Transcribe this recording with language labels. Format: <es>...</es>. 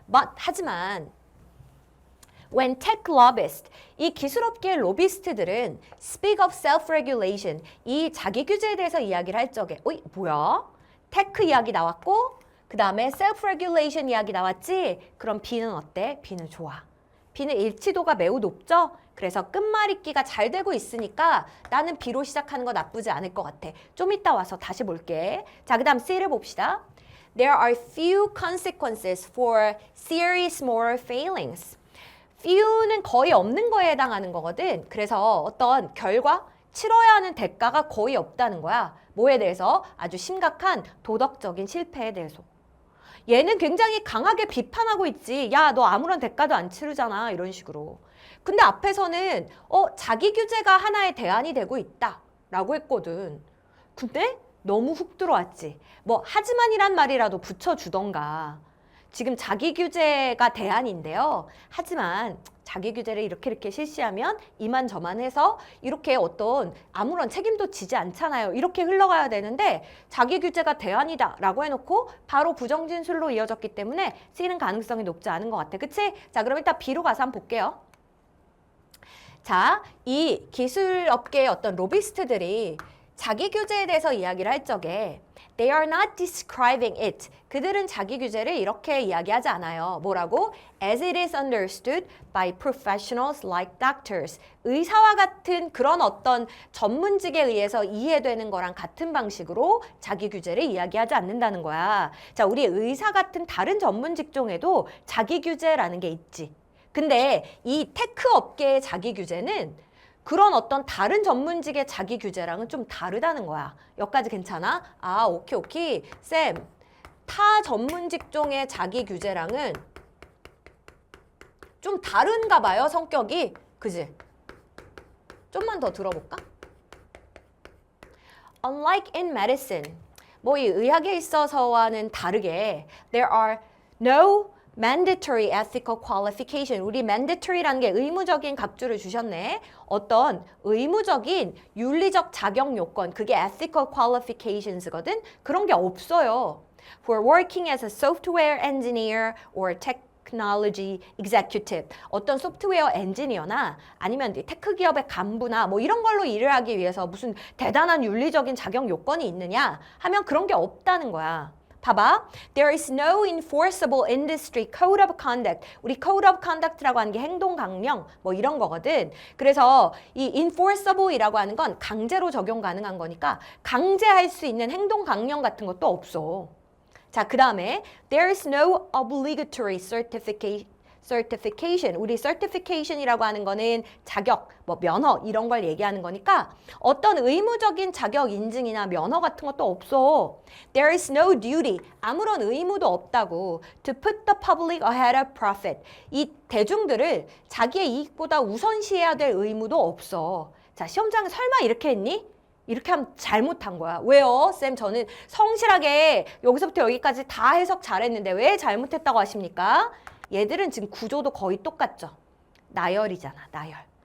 <en>But,</en> <ko>하지만</ko> <en>when tech lobbyists,</en> <ko>이 기술업계의 로비스트들은</ko> <en>speak of self-regulation,</en> <ko>이 자기 규제에 대해서 이야기를 할 적에 어이, 뭐야? 테크 이야기 나왔고 그 다음에 self-regulation 이야기 나왔지? 그럼 B는 어때? B는 좋아. B는 일치도가 매우 높죠? 그래서 끝말잇기가 잘 되고 있으니까 나는 B로 시작하는 거 나쁘지 않을 것 같아. 좀 이따 와서 다시 볼게. 자, 그 다음 C를 봅시다.</ko> <en>There are few consequences for serious moral failings.</en> <ko>few는 거의 없는 거에 해당하는 거거든. 그래서 어떤 결과, 치러야 하는 대가가 거의 없다는 거야. 뭐에 대해서? 아주 심각한 도덕적인 실패에 대해서. 얘는 굉장히 강하게 비판하고 있지. 야, 너 아무런 대가도 안 치르잖아. 이런 식으로. 근데 앞에서는 자기 규제가 하나의 대안이 되고 있다. 라고 했거든. 근데 너무 훅 들어왔지. 뭐 하지만이란 말이라도 붙여주던가. 지금 자기 규제가 대안인데요. 하지만 자기 규제를 이렇게 실시하면 이만저만 해서 이렇게 어떤 아무런 책임도 지지 않잖아요. 이렇게 흘러가야 되는데 자기 규제가 대안이다 라고 해놓고 바로 부정진술로 이어졌기 때문에 C는 가능성이 높지 않은 것 같아. 그치? 자, 그럼 일단 B로 가서 한번 볼게요. 자, 이 기술업계의 어떤 로비스트들이 자기 규제에 대해서 이야기를 할 적에</ko> <en>They are not describing it.</en> <ko>그들은 자기 규제를 이렇게 이야기하지 않아요. 뭐라고?</ko> <en>As it is understood by professionals like doctors.</en> <ko>의사와 같은 그런 어떤 전문직에 의해서 이해되는 거랑 같은 방식으로 자기 규제를 이야기하지 않는다는 거야. 자, 우리 의사 같은 다른 전문 직종에도 자기 규제라는 게 있지. 근데 이 테크 업계의 자기 규제는 그런 어떤 다른 전문직의 자기 규제랑은 좀 다르다는 거야. 여기까지 괜찮아? 아, 오케이. 쌤, 타 전문 직종의 자기 규제랑은 좀 다른가 봐요, 성격이. 그지? 좀만 더 들어볼까?</ko> <en>Unlike in medicine,</en> <ko>뭐 이 의학에 있어서와는 다르게</ko> <en>there are no mandatory ethical qualification.</en> <ko>우리 mandatory라는 게 의무적인 갑주를 주셨네. 어떤 의무적인 윤리적 자격 요건, 그게 ethical qualifications거든. 그런 게 없어요.</ko> <en>For working as a software engineer or technology executive.</en> <ko>어떤 소프트웨어 엔지니어나 아니면 테크 기업의 간부나 뭐 이런 걸로 일을 하기 위해서 무슨 대단한 윤리적인 자격 요건이 있느냐 하면 그런 게 없다는 거야. 봐봐.</ko> <en>There is no enforceable industry code of conduct.</en> <ko>우리 code of conduct라고 하는 게 행동 강령 뭐 이런 거거든. 그래서 이 enforceable이라고 하는 건 강제로 적용 가능한 거니까 강제할 수 있는 행동 강령 같은 것도 없어. 자, 그 다음에</ko> <en>there is no obligatory certification.</en> <ko>우리 certification이라고 하는 거는 자격, 뭐 면허 이런 걸 얘기하는 거니까 어떤 의무적인 자격 인증이나 면허 같은 것도 없어.</ko> <en>There is no duty.</en> <ko>아무런 의무도 없다고.</ko> <en>To put the public ahead of profit.</en> <ko>이 대중들을 자기의 이익보다 우선시해야 될 의무도 없어. 자, 시험장에 설마 이렇게 했니? 이렇게 하면 잘못한 거야. 왜요? 쌤, 저는 성실하게 여기서부터 여기까지 다 해석 잘했는데 왜 잘못했다고 하십니까? 얘들은 지금 구조도 거의 똑같죠. 나열이잖아, 나열.</ko>